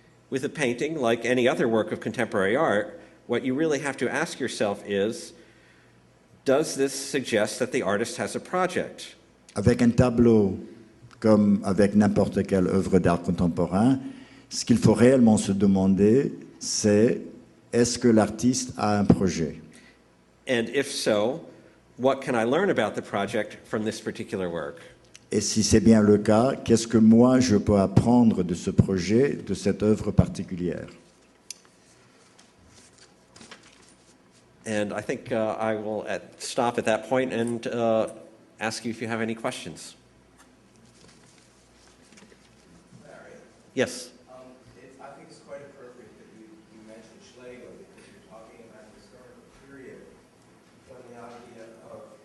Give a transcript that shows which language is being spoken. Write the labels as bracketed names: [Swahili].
[English] With a painting, like any other work of contemporary art, what you really have to ask yourself is, does this suggest that the artist has a project? [French] Avec un tableau, comme avec n'importe quelle œuvre d'art contemporain, ce qu'il faut réellement se demander, c'est est-ce que l'artiste a un projet? [English] And if so, what can I learn about the project from this particular work? [French] Et si c'est bien le cas, qu'est-ce que moi je peux apprendre de ce projet, de cette œuvre particulière? [English] And I think I will stop at that point and ask you if you have any questions. Larry, Yes. I think it's quite appropriate that you mentioned Schlegel because you're talking about a historical period when the idea of